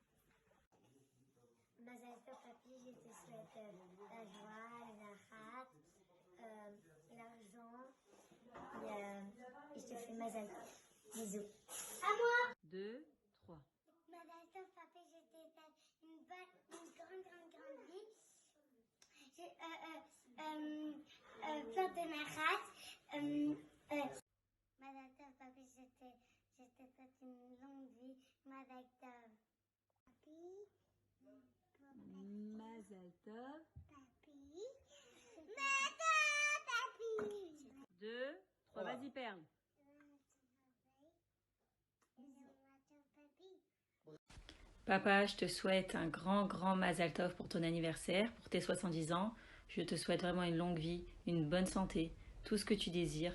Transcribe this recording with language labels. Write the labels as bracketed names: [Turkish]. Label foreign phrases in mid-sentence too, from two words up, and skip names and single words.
[Hebrew] מזל טוב, [French] papy, je te souhaite la joie, le nachat, l'argent, et je te fais [Hebrew] מזל טוב. [French] Bisous. À moi. 2, 3. [Hebrew] מזל טוב, [French] papy, je te souhaite une grande vie. Plein de nachat. [Hebrew] מזל טוב, [French] papy, je te souhaite une longue vie. [Hebrew] מזל טוב. Papy. מזל טוב. Papy. מזל טוב, [French] papy. 2, 3, vas-y Perle. Papa, je te souhaite un grand [Hebrew] מזל טוב [French] pour ton anniversaire, pour tes 70 ans. Je te souhaite vraiment une longue vie, une bonne santé, tout ce que tu désires.